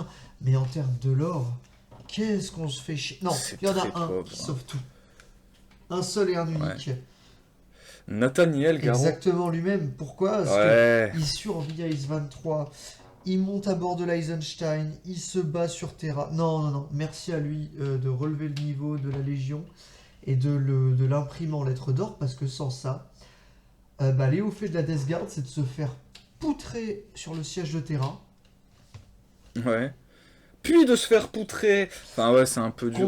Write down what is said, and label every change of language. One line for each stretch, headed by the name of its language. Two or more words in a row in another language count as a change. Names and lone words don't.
French: Mais en termes de lore, qu'est-ce qu'on se fait chier. Non, C'est il y en a très un pauvre, qui hein. sauve tout. Un seul et un unique. Nathaniel Garand. Exactement lui-même. Pourquoi? Parce Ouais. qu'il survit à Ice 23, il monte à bord de l'Eisenstein, il se bat sur Terra. Non, non, non. Merci à lui de relever le niveau de la Légion et de l'imprimer en lettres d'or, parce que sans ça, Léo fait de la Death Guard, c'est de se faire poutrer sur le siège de Terra. Ouais. Puis de se faire poutrer. Enfin ouais, c'est un peu dur.